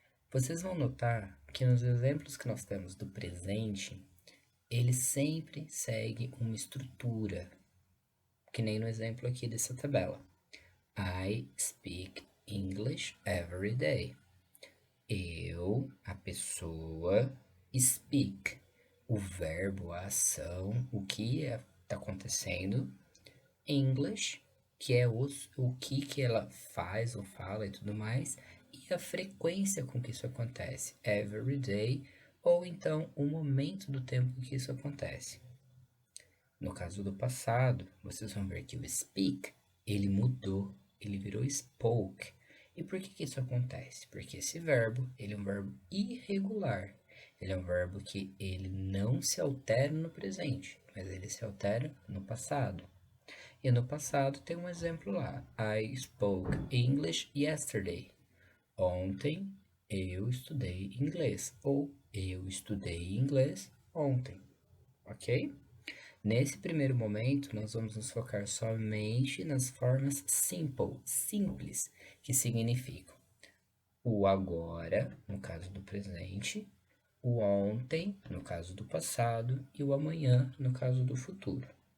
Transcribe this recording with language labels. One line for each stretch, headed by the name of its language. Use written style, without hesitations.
Portuguese: Vocês vão notar que nos exemplos que nós temos do presente, ele sempre segue uma estrutura, que nem no exemplo aqui dessa tabela.
English: I speak English every day.
Portuguese: Eu, a pessoa, speak. O verbo, a ação, o que está acontecendo. English, que é o que ela faz ou fala e tudo mais. E a frequência com que isso acontece.
English: Every day,
Portuguese: ou então o momento do tempo que isso acontece. No caso do passado, vocês vão ver que o speak, ele mudou, ele virou spoke. E por que isso acontece? Porque esse verbo, ele é um verbo irregular. Ele é um verbo que ele não se altera no presente, mas ele se altera no passado. E no passado tem um exemplo lá.
English: I spoke English yesterday.
Portuguese: Ontem eu estudei inglês. Ou eu estudei inglês ontem. Ok? Nesse primeiro momento, nós vamos nos focar somente nas formas simple, simples, que significam o agora, no caso do presente, o ontem, no caso do passado, e o amanhã, no caso do futuro.